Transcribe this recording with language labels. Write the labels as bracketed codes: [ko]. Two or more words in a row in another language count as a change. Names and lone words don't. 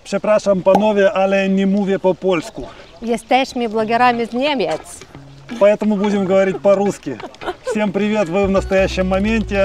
[pl] Przepraszam panowie, ale nie mówię po polsku. Jesteśmy blogerami z Niemiec. [ru] Поэтому будем говорить по-русски. Всем привет, вы в настоящем моменте.